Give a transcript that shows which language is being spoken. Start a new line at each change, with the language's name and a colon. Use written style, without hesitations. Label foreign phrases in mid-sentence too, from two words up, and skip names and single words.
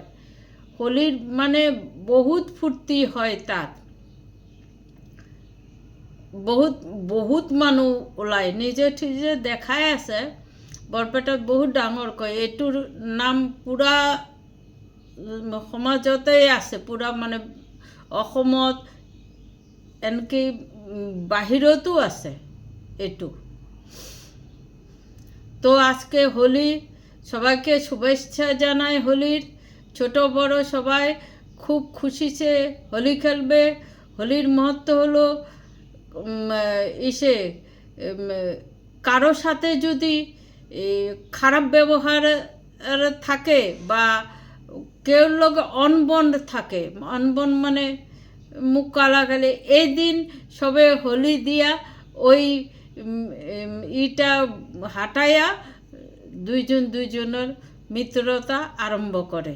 Assamese: হোলীৰ মানে বহুত ফূৰ্তি হয় তাত, বহুত মানুহ ওলায়, নিজে দেখাই আছে। বৰপেটাত বহুত ডাঙৰকৈ, এইটোৰ নাম পূৰা সমাজতেই আছে, পূৰা মানে অসমত, এনকি বাহিৰতো আছে এইটো।
Bangla: তো আজকে হোলি, সবাইকে শুভেচ্ছা জানাই হোলির। ছোট বড় সবাই খুব খুশিতে হোলি খেলবে। হোলির মহত্ব হলো কারো সাথে যদি খারাপ ব্যবহার থাকে বা কেউ লোক অনবন থাকে, অনবন মানে মুখ কালাকালি, এই দিন সবে হোলি দিয়া ওই ইটা হাঁটাইয়া দুইজনের মিত্রতা আরম্ভ করে।